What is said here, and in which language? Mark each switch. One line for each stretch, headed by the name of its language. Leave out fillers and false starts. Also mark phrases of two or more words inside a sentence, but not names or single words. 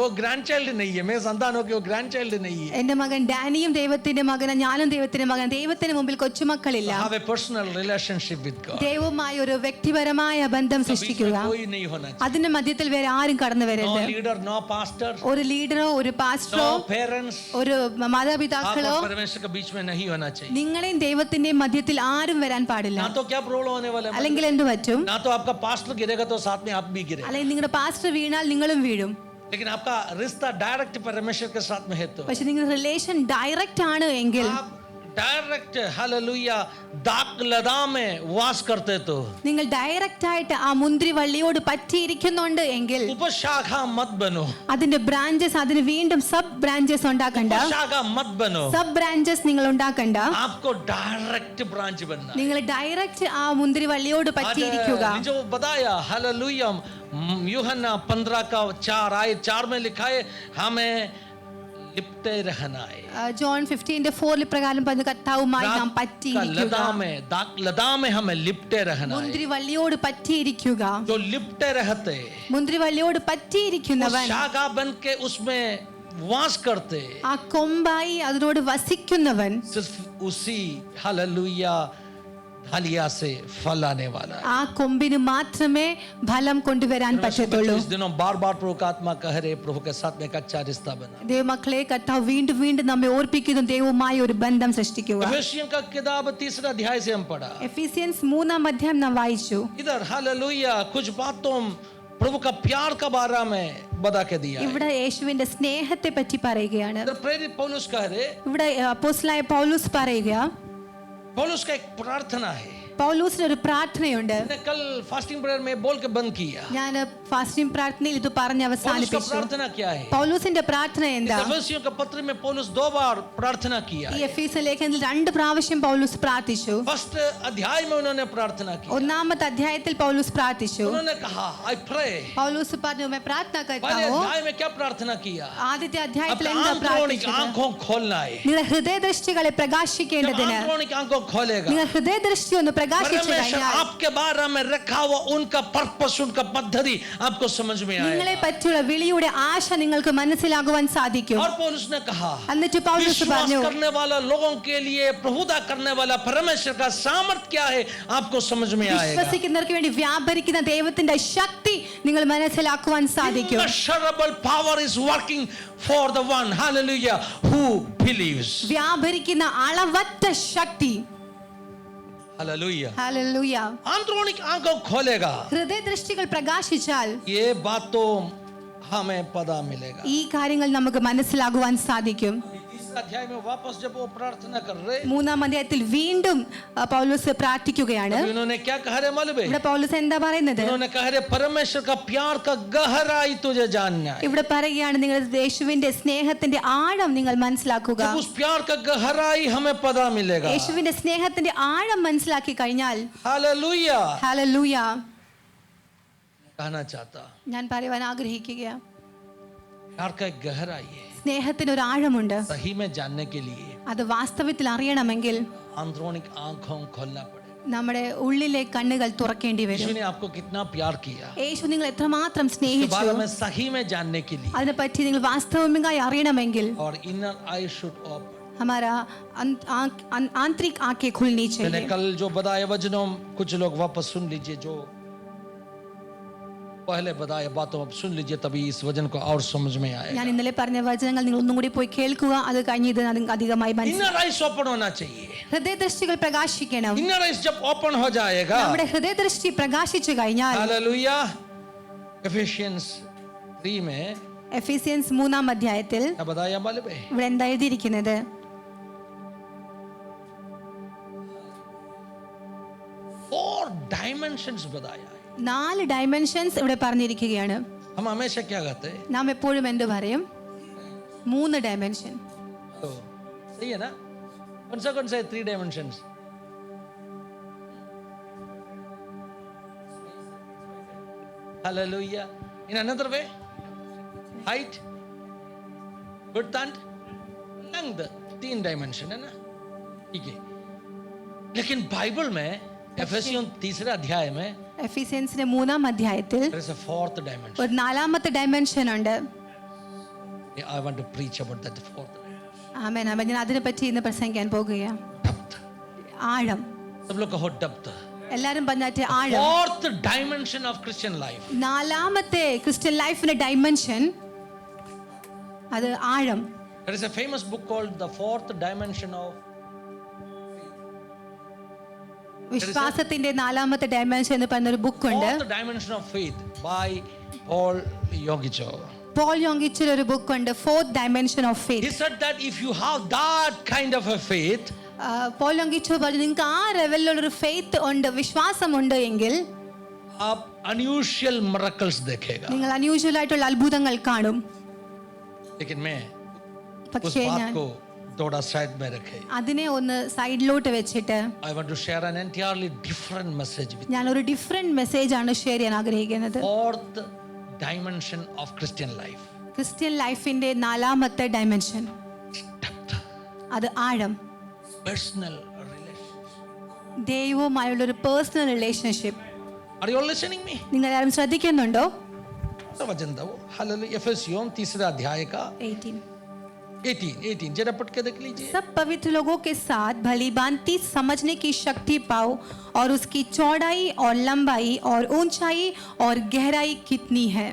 Hindi: वो ग्रैंडचाइल्ड नहीं है, मैं संतान हो के वो ग्रैंडचाइल्ड नहीं है.
Malayalam: എന്റെ മകൻ ഡാനിയും ദൈവത്തിന്റെ മകനാണ്, ഞാനും ദൈവത്തിന്റെ മകൻ. ദൈവത്തിന് മുമ്പിൽ കൊച്ചുമക്കളില്ല.
English: Have a personal relationship with God.
Malayalam: ദൈവവുമായി ഒരു വ്യക്തിപരമായ ബന്ധം സൃഷ്ടിക്കുക.
Hindi: कोई नहीं होना चाहिए.
Malayalam: അതിന്റെ മധ്യത്തിൽ വേറെ ആരും കടന്നു
English: No
Malayalam: വരരുത്.
English: leader, no pastor,
Malayalam: ഒരു ലീഡറോ ഒരു പാസ്റ്ററോ
English: no parents.
Malayalam: ഒരു
Hindi: आप
Malayalam: മാതാപിതാക്കളോ
Hindi: और परमेश्वर के बीच में नहीं होना चाहिए.
Malayalam: നിങ്ങളെയും ദൈവത്തിന്റെയും മധ്യത്തിൽ ആരും വരാൻ പാടില്ല.
Hindi: ना तो क्या प्रॉब्लम होने वाला है,
Malayalam: അല്ലെങ്കിൽ എന്ത് പറ്റും?
Hindi: ना तो आपका पास्टर गिरेगा तो साथ में आप भी गिरे.
Malayalam: അല്ലെങ്കിൽ നിങ്ങളുടെ പാസ്റ്റർ വീണാൽ നിങ്ങളും വീഴും.
Hindi: लेकिन आपका रिश्ता डायरेक्ट परमेश्वर के साथ में है तो
Malayalam: പക്ഷെ നിങ്ങളുടെ
English: relation direct
Malayalam: ആണ് എങ്കിൽ,
Hindi: आप डायरेक्ट हालेलुया दाग लदा में वास करते तो
Malayalam: നിങ്ങൾ ഡയറക്റ്റ് ആയിട്ട് ആ മുന്തിരി വള്ളിയോട് പറ്റിയിരിക്കുന്നുണ്ട് എങ്കിൽ
Hindi: उपशाखा मत बनो,
Malayalam: അതിന്റെ ബ്രാഞ്ചസ്, അതിന് വീണ്ടും
English: sub branches
Malayalam: ഉണ്ടാക്കണ്ട.
Hindi: उपशाखा मत बनो.
English: sub branches
Malayalam: നിങ്ങൾ ഉണ്ടാക്കണ്ട.
Hindi: आपको डायरेक्ट ब्रांच बनना है.
Malayalam: നിങ്ങൾ ഡയറക്റ്റ് ആ മുന്തിരി വള്ളിയോട് പറ്റിയിരിക്കുക.
Hindi: आज जो बताया हालेलुया यूहन्ना 15 का 4 आयत 4 में लिखा है हमें लिपटे रहना है.
Malayalam: ജോൺ 15:4 പ്രകാരം പറഞ്ഞ കർത്താവുമായി നാം പറ്റിയിരിക്കുക.
Hindi: दाग लदा में हमें लिपटे रहना है.
Malayalam: മുന്തിരി വള്ളിയോട് പറ്റിയിരിക്കുക.
Hindi: जो लिपटे रहते
Malayalam: മുന്തിരി വള്ളിയോട് പറ്റിയിരിക്കുന്നവൻ
Hindi: शाखा बन के उसमें वास करते,
Malayalam: ആ കൊമ്പായി അതിനോട് വസിക്കുന്നവൻ
Hindi: सिर्फ उसी हालेलुया ढालिया से फल आने वाला है.
Malayalam: ആ കൊമ്പിന് മാത്രമേ ഫലം കൊണ്ടുവരാൻ പറ്റത്തുള്ളൂ.
Hindi: इस दिनों बार-बार प्रभु का आत्मा कह रहे प्रभु के साथ में एक अच्छा रिश्ता बना.
Malayalam: ദൈവമക്കളെ, കർത്താവ് വീണ്ടും വീണ്ടും നമ്മെ ഓർപ്പിക്കുന്നു, ദൈവവുമായി ഒരു ബന്ധം സൃഷ്ടിക്കുക.
Hindi: एफेसियन का किताब 3 अध्याय से हम पढ़ा.
Malayalam: എഫീസിയൻസ് 3-ാം അധ്യായം നാം വായിച്ചു.
Hindi: इधर हालेलुया कुछ बातों प्रभु का प्यार का बारे में बता के दिया है.
Malayalam: ഇവിടെ യേശുവിന്റെ സ്നേഹത്തെ പറ്റി പറയുകയാണ്.
Hindi: इधर प्रेरित पौलुस कह रहे,
Malayalam: ഇവിടെ അപ്പോസ്തലനായ പൗലോസ് പറയുക,
Hindi: पौलुस का एक प्रार्थना है.
Malayalam: പൗലോസിന് ഒരു പ്രാർത്ഥനയുണ്ട്.
Hindi: मैंने कल
English: fasting prayer
Hindi: में बोल के बंद किया.
Malayalam: ഞാൻ ഫാസ്റ്റിംഗ് പ്രാർത്ഥനയിൽ ഇത് പറഞ്ഞ്
Hindi: पौलुस का
Malayalam: അവസാനിപ്പിച്ചു.
Hindi: प्रार्थना क्या है?
Malayalam: പൗലോസിന്റെ പ്രാർത്ഥന എന്താ?
Hindi: एफेसियों के पत्र में पौलुस 2 बार प्रार्थना किया
Malayalam: ഈ
Hindi: है.
Malayalam: എഫീസ് ലേഖനത്തിൽ 2 പ്രാവശ്യം പൗലോസ് പ്രാർത്ഥിച്ചു.
Hindi: फर्स्ट अध्याय में उन्होंने प्रार्थना की.
Malayalam: ഒന്നാമത്തെ അധ്യായത്തിൽ പൗലോസ് പ്രാർത്ഥിച്ചു.
Hindi: उन्होंने कहा
English: I pray.
Malayalam: പൗലോസ് പറഞ്ഞു,
Hindi: मैं प्रार्थना करता पहले हूँ. अध्याय में क्या प्रार्थना किया?
Malayalam: ആദ്യത്തെ അധ്യായത്തിൽ
Hindi: अपने
Malayalam: എന്താ
Hindi: आंतरिक
Malayalam: പ്രാർത്ഥിച്ചത്?
Hindi: आंखों खोलना है.
Malayalam: നിങ്ങളുടെ ഹൃദയദൃഷ്ടികളെ
Hindi: जब
Malayalam: പ്രകാശിക്കേണ്ടതിന്,
Hindi: आंतरिक आंखों खोलेगा,
Malayalam: നിങ്ങൾ ഹൃദയദൃഷ്ടി ഒന്ന് പ്രകാശിച്ചു
Hindi: परमेश्वर
Malayalam: കഴിഞ്ഞാൽ
Hindi: आपके बारे में रखा हुआ उनका पर्पस, उनका पद्धति आपको समझ में
Malayalam: നിങ്ങളെ
Hindi: आएगा.
Malayalam: പറ്റിയുള്ള വിളിയുടെ ആശ നിങ്ങൾക്ക് മനസ്സിലാകുവാൻ സാധിക്കും.
Hindi: और पौलुस ने कहा
Malayalam: എന്നിട്ട് പൗലോസ്
Hindi: विश्वास
Malayalam: പറഞ്ഞു,
Hindi: करने वाला लोगों के लिए प्रभुता करने वाला परमेश्वर का सामर्थ क्या है आपको समझ में आएगा.
Malayalam: വിശ്വസിക്കുന്നവർക്ക് വേണ്ടി വ്യാപരിക്കുന്ന ദൈവത്തിന്റെ ശക്തി നിങ്ങൾ മനസ്സിലാക്കുവാൻ സാധിക്കും.
English: Immeasurable power is working for the one, hallelujah, who believes.
Malayalam: വ്യാപരിക്കുന്ന അളവറ്റ ശക്തി.
Hindi: हालेलुया.
Malayalam: ഹല്ലേലൂയ.
Hindi: आंतरिक आंखों खोलेगा,
Malayalam: ഹൃദയദൃഷ്ടികൾ പ്രകാശിച്ചാൽ
Hindi: ये बातों हमें पता मिलेगा.
Malayalam: ഈ കാര്യങ്ങൾ നമുക്ക് മനസ്സിലാകുവാൻ സാധിക്കും.
Hindi: इस अध्याय में वापस जब वो प्रार्थना कर रहे,
Malayalam: 3-ാം അധ്യായത്തിൽ വീണ്ടും പൗലോസ് പ്രാർത്ഥിക്കുകയാണ്.
Hindi: तभी उन्होंने क्या कहा रे मालूम है?
Malayalam: ഇവിടെ പൗലോസ് എന്താ പറയുന്നത്?
Hindi: उन्होंने कहा रे परमेश्वर का प्यार का गहराई तुझे जानना है.
Malayalam: ഇവിടെ പറയുകയാണ്, നിങ്ങൾ യേശുവിന്റെ സ്നേഹത്തിന്റെ ആഴം നിങ്ങൾ മനസ്സിലാക്കുക.
Hindi: जब उस प्यार का गहराई हमें पता मिलेगा,
Malayalam: യേശുവിന്റെ സ്നേഹത്തിന്റെ ആഴം മനസ്സിലാക്കി കഴിഞ്ഞാൽ,
Hindi: हालेलुया,
Malayalam: ഹല്ലേലൂയ,
Hindi: कहना चाहता
Malayalam: ഞാൻ പറയുവാൻ ആഗ്രഹിക്കുക,
Hindi: प्यार का एक गहराई है.
Malayalam: സ്നേഹത്തിന് ഒരു ആഴമുണ്ട്.
Hindi: सही में जानने के लिए
Malayalam: അത് വാസ്തവത്തിൽ അറിയണമെങ്കിൽ
Hindi: आंतरिक आंखों खोलना पड़ेगा.
Malayalam: നമ്മുടെ ഉള്ളിലെ കണ്ണുകൾ തുറക്കേണ്ടി
Hindi: यीशु
Malayalam: വരും.
Hindi: ने आपको कितना प्यार किया,
Malayalam: യേശു നിങ്ങൾ എത്രമാത്രം
Hindi: इसके
Malayalam: സ്നേഹിച്ചു,
Hindi: बारे में सही में जानने के लिए,
Malayalam: അതിനെപ്പറ്റി നിങ്ങൾ വാസ്തവമായി അറിയണമെങ്കിൽ
English: और inner eye should open.
Hindi: हमारा आंतरिक आंखें खुलनी मैंने चाहिए. कल जो बताए वचनों कुछ लोग वापस सुन लीजिए, जो पहले बताए बातों अब सुन लीजिए, तभी इस वचन को और समझ में आएगा.
Malayalam: ഞാൻ ഇന്നലെ പറഞ്ഞ വചനങ്ങൾ നിങ്ങൾ ഒന്നും കൂടി പോയി കേൾക്കുക, അത് കഴിഞ്ഞ് ഇത് അധികമായി മനസ്സിലാക്കുക.
English: inner eyes open
Hindi: होना चाहिए.
Malayalam: ഹൃദയദൃഷ്ടികൾ പ്രകാശിക്കണം.
English: inner eyes
Hindi: जब ओपन हो जाएगा,
Malayalam: നമ്മുടെ ഹൃദയദൃഷ്ടി പ്രകാശിച്ചു കഴിഞ്ഞാൽ,
Hindi: हालेलुया, एफिशियंस 3 में
Malayalam: എഫീസിയൻസ് 3-ാം അധ്യായത്തിൽ
Hindi: क्या बताया मालूम है?
Malayalam: ഇവിടെ എന്താ എഴുതിയിരിക്കുന്നത്?
Hindi: 4 डायमेंशंस बताया है.
Malayalam: 4 ഡയമെൻഷൻസ് ഇവിടെ പറഞ്ഞിരിക്കുകയാണ്.
Hindi: हम हमेशा क्या कहते हैं?
Malayalam: നാം എപ്പോഴും എന്ത് പറയും? 3 ഡയമെൻഷൻ.
Hindi: तो सही है ना? कौन सा 3 डायमेंशंस? हालेलुया.
English: In another way, height, width and length,
Hindi: 3 डायमेंशन है ना, ठीक है। लेकिन बाइबल में एफेसियों 3 अध्याय में
Malayalam: എഫീസിയൻസിന്റെ 3-ാം അധ്യായത്തിൽ
English: there is a 4th dimension.
Malayalam: ഒരു 4-ാമത്തെ ഡയമെൻഷൻ ഉണ്ട്.
English: I want to preach about that 4th dimension.
Malayalam: ആമേൻ ആമേൻ. ഞാൻ അതിനെപ്പറ്റി ഇന്ന് പ്രസംഗിക്കാൻ പോകുകയാണ്.
English: Depth.
Malayalam: ആഴം.
Hindi: सब लोग कहो depth.
Malayalam: എല്ലാരും പറഞ്ഞാട്ടെ ആഴം.
English: 4th dimension of Christian life.
Malayalam: 4-ാമത്തെ ക്രിസ്ത്യൻ ലൈഫിന്റെ ഡയമെൻഷൻ അത് ആഴം.
English: There is a famous book called The 4th Dimension of
Malayalam: വിശ്വാസത്തിന്റെ 4-ാമത്തെ ഡയമെൻഷൻ എന്ന് പറഞ്ഞ ഒരു ബുക്ക് ഉണ്ട്.
English: 4th Dimension of Faith by Paul Yonggi.
Malayalam: പോൾ യോങ്കിച്ചിൽ ഒരു ബുക്ക് ഉണ്ട്,
English: 4th Dimension of Faith. He said that if you have that kind of a faith,
Malayalam: പോൾ യോങ്കിച്ചു പറഞ്ഞു നിങ്ങൾക്ക് ആ ലെവലിലുള്ള ഒരു ഫെയ്ത്ത് ഉണ്ട്, വിശ്വാസം ഉണ്ട് എങ്കിൽ
Hindi: आप
English: unusual miracles
Hindi: देखेगा.
Malayalam: നിങ്ങൾ അൺയൂഷ്വൽ ആയിട്ടുള്ള അത്ഭുതങ്ങൾ കാണും.
Hindi: लेकिन मैं उस
Malayalam: പക്ഷേ
Hindi: बात
Malayalam: ഞാൻ
Hindi: को थोड़ा साइड में रखे.
Malayalam: അതിനെ ഒന്ന് സൈഡിലോട്ട് വെച്ചിട്ട്
English: I want to share an entirely different message with you.
Malayalam: ഞാൻ ഒരു
English: different message
Malayalam: ആണ് ഷെയർ ചെയ്യാൻ ആഗ്രഹിക്കുന്നത്.
English: 4th dimension of Christian life.
Malayalam: ക്രിസ്ത്യൻ ലൈഫിന്റെ 4-ാമത്തെ ഡയമെൻഷൻ
English: Depth.
Malayalam: അത് ആഴം.
English: Personal relationship.
Malayalam: ദൈവവുമായുള്ള ഒരു
English: personal relationship. Are you all listening me?
Malayalam: നിങ്ങൾ ആരും ശ്രദ്ധിക്കുന്നുണ്ടോ?
Hindi: वचन दो हालेलुया। एफेसियों 3 अध्याय का 18 जरा पढ़ के देख लीजिए। सब पवित्र लोगों के साथ भली भांति समझने की शक्ति पाओ और उसकी चौड़ाई और लंबाई और ऊंचाई और गहराई कितनी है।